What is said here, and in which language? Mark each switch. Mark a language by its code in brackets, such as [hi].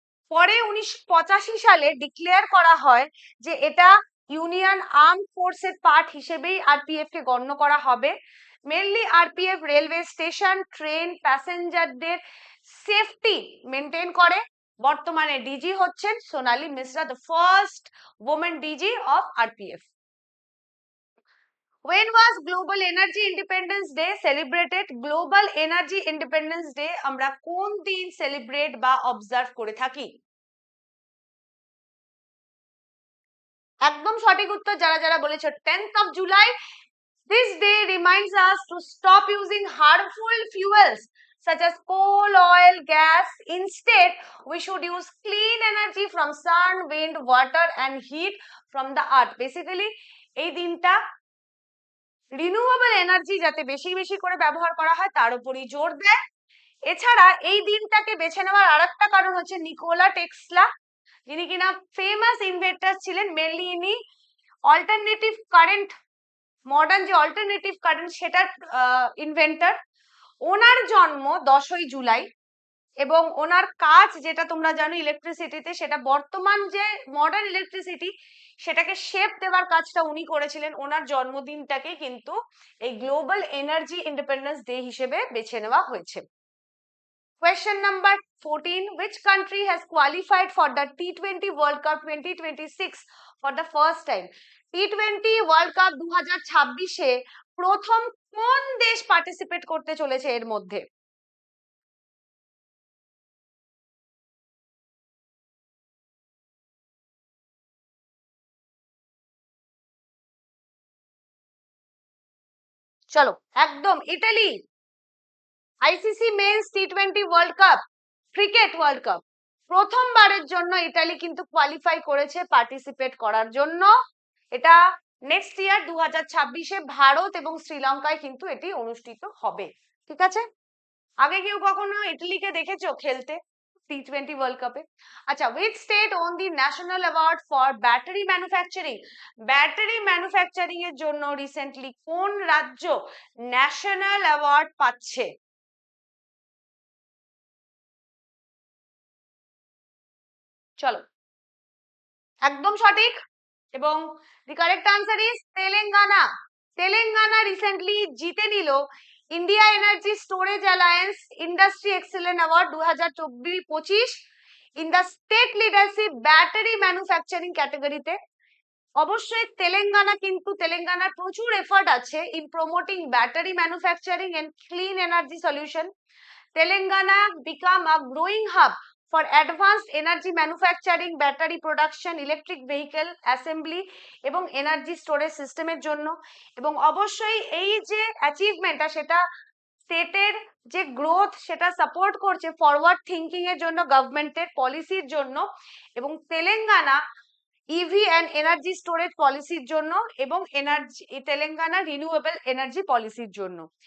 [bn] পরে 1985 সালে ডিক্লেয়ার করা হয় যে এটা ইউনিয়ন আর্ম ফোর্সের পার্ট হিসেবেই আরপিএফ কে গণ্য করা হবে। Mainly RPF railway station, train, প্যাসেঞ্জারদের safety maintain করে। বর্তমানে ডিজি হচ্ছেন সোনালী Mishra, [en] The first women DG of RPF. When was Global Energy Independence Day celebrated? [bn] Global Energy Independence Day আমরা কোন দিন সেলিব্রেট বা অবজার্ভ করে থাকি? একদম সঠিক উত্তর যারা যারা বলেছো 10th of July. [en] This day reminds us to stop using harmful fuels such as coal, oil, gas. Instead, we should use clean energy from sun, wind, water and heat from the earth. [bn] Basically, এই দিনটা renewable energy যাতে বেশি বেশি করে ব্যবহার করা হয় তার উপরই জোর দেয়। এছাড়া এই দিনটাকে বেছে নেওয়ার আরেকটা কারণ হচ্ছে নিকোলা টেসলা, যিনি কিনা ফেমাস ইনভেন্টর ছিলেন। মেনলি ইনি অল্টারনেটিভ কারেন্ট, মডার্ন যে অল্টারনেটিভ কারেন্ট সেটার ইনভেন্টর। ওনার জন্ম 10ই জুলাই এবং ওনার কাজ যেটা তোমরা জানো ইলেকট্রিসিটিতে, সেটা বর্তমান যে মডার্ন ইলেকট্রিসিটি সেটাকে শেপ দেওয়ার কাজটা উনি করেছিলেন। ওনার জন্মদিনটাকে কিন্তু এই গ্লোবাল এনার্জি ইন্ডিপেন্ডেন্স ডে হিসেবে বেছে নেওয়া হয়েছে। [en] Question number 14. Which country has qualified for the T20 World Cup 2026 for the first time? [bn] T20 World Cup 2026-এ প্রথম কোন দেশ পার্টিসিপেট করতে চলেছে এর মধ্যে? চলো, একদম Italy. ICC men's T20 world cup, cricket world cup, প্রথমবারের জন্য ইতালি কিন্তু কোয়ালিফাই করেছে পার্টিসিপেট করার জন্য। এটা নেক্সট ইয়ার 2026-এ ভারত এবং শ্রীলঙ্কায় কিন্তু এটি অনুষ্ঠিত হবে। ঠিক আছে, আগে কেউ কখনো ইটালিকে দেখেছো খেলতে টি20 ওয়ার্ল্ড কাপে? [en] আচ্ছা, which state won the national award for battery manufacturing? [bn] Battery manufacturing এর জন্য রিসেন্টলি কোন রাজ্য ন্যাশনাল অ্যাওয়ার্ড পাচ্ছে? চলো, একদম সঠিক। এবং [en] The correct answer is Telangana. [bn] Telangana recently জিতে নিল India energy storage alliance industry excellent award 2024-25 in the state leadership battery manufacturing ক্যাটাগরিতে। অবশ্যই তেলেঙ্গানার প্রচুর এফর্ট আছে [en] In promoting battery manufacturing and clean energy solution. Telangana become a growing hub for advanced energy manufacturing, battery production, electric vehicle assembly [bn] এবং energy storage সিস্টেমের জন্য। এবং অবশ্যই এই যে অ্যাচিভমেন্টটা সেটা স্টেটের যে গ্রোথ সেটা সাপোর্ট করছে ফরওয়ার্ড থিঙ্কিং এর জন্য, গভর্নমেন্টের পলিসির জন্য, এবং Telangana EV and energy storage পলিসির জন্য, এবং তেলেঙ্গানা রিনিউয়েবল এনার্জি পলিসির জন্য।